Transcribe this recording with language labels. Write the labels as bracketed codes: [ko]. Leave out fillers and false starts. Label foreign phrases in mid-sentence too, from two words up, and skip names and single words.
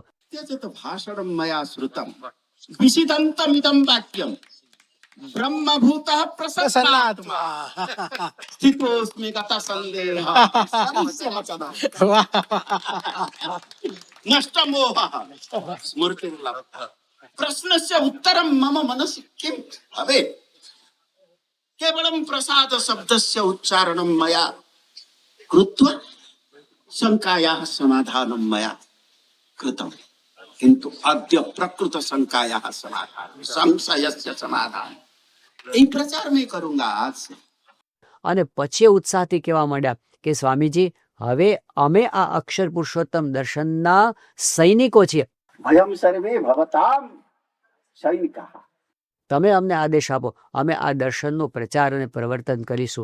[sa] भाषणम् मया श्रुतम् विसिदंतमिदं वाक्यम् ब्रह्मभूतः प्रसन्नात्मा स्थितोऽस्मि गत संदेहः नष्टमोहः स्मृतिर्लब्धः. प्रश्नस्य उत्तरम् मम मनसि किम् भवेत्? केवलम् प्रसाद शब्दस्य उच्चारणम् मया कृत्वा शंकायाः समाधानम् मया कृतम्, किंतु अद्य प्रकृत शंकायाः समाधान संशयस्य समाधान [hi] ये प्रचार मैं करूंगा आज से. [gu] અને પછી ઉત્સાહથી કહેવા માંડ્યા કે સ્વામીજી, હવે અમે આ અક્ષર પુરુષોત્તમ દર્શનના સૈનિકો છીએ. [sa] वयम् सर्वे भवताम् सैनिकाः. [gu] તમે અમને આદેશ આપો, અમે આ દર્શનનો પ્રચાર અને પ્રવર્તન કરીશું.